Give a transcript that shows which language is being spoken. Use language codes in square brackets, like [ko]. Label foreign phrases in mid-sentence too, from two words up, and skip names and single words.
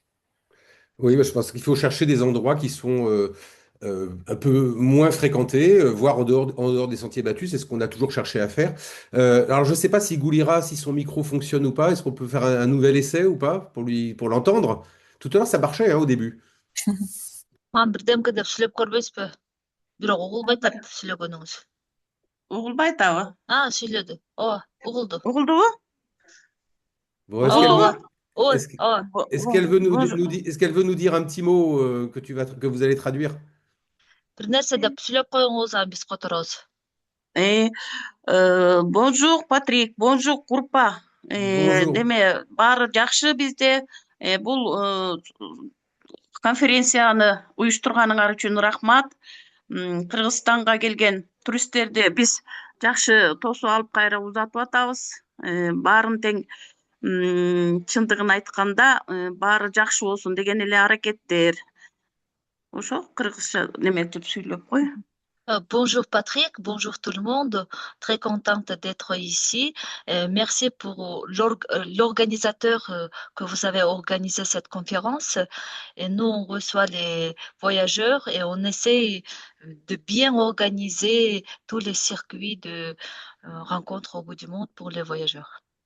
[fr] Oui, bah, je pense qu'il faut chercher des endroits qui sont un peu moins fréquentés, voire en dehors des sentiers battus. C'est ce qu'on a toujours cherché à faire. Alors, je ne sais pas si Goulira, si son micro fonctionne ou pas. Est-ce qu'on peut faire un nouvel essai ou pas pour l'entendre? Tout à l'heure, ça marchait hein, au début. [kk] Маған бірдемке деп сөйлеп көрбейсіз бе? [ky] Бирок угулбай атат сүйлөгөнүңүз. Угулбай атабы? Сүйлөдү. Ооба, угулду. Угулдубу? [fr] Bon, [ky] Ооба, ооба, [fr] est-ce, [ky] ооба. [fr] est-ce qu'elle veut Bonjour. est-ce qu'elle veut nous dire un petit mot que vous allez traduire? [ky] Бир нерсе деп сүйлөп коюңуз, анан биз которобуз. Э, [fr] Bonjour Патрик, bonjour Курпа. Bonjour. [ky] Деме баары жакшы бизде. Бул конференцияны уюштурганыңар үчүн рахмат. Кыргызстанга келген туристтерди биз жакшы тосуп алып кайра узатып атабыз. Баарын тең чындыгын айтканда баары жакшы болсун деген эле аракеттер. Ошо кыргызча неметип сүйлөп кой. [fr] Bonjour Patrick, bonjour tout le monde. Très contente d'être ici. Merci pour l'organisateur que vous avez organisé cette conférence. Et nous, on reçoit les voyageurs et on essaie de bien organiser tous les circuits de rencontres au bout du monde pour les voyageurs.